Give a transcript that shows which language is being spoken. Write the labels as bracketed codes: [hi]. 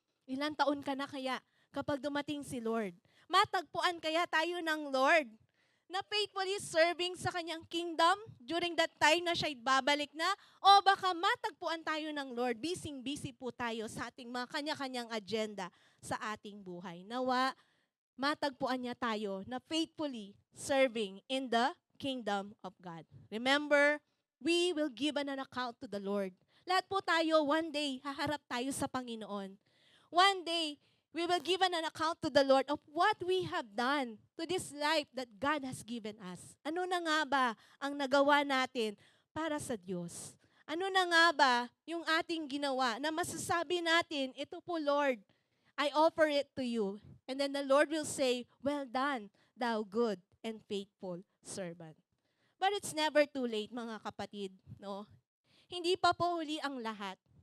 [tl] Ilang taon ka na kaya kapag dumating si Lord? Matagpuan kaya tayo ng Lord na faithfully serving sa kanyang kingdom [en] during that time [tl] na siya'y babalik na? O baka matagpuan tayo ng Lord, busy po tayo sa ating mga kanya-kanyang agenda sa ating buhay. Nawa, matagpuan niya tayo na [en] faithfully serving in the kingdom of God. Remember, we will give an account to the Lord. [tl] Lahat po tayo, [en] one day, [tl] haharap tayo sa Panginoon. [en] One day, we will give an account to the Lord of what we have done to this life that God has given us. [tl] Ano na nga ba ang nagawa natin para sa Diyos? Ano na nga ba yung ating ginawa na masasabi natin, ito po Lord, [en] I offer it to you. And then the Lord will say, well done, thou good and faithful servant. But it's never too late, [tl] mga kapatid. [en] No? [tl] Hindi pa po huli ang lahat.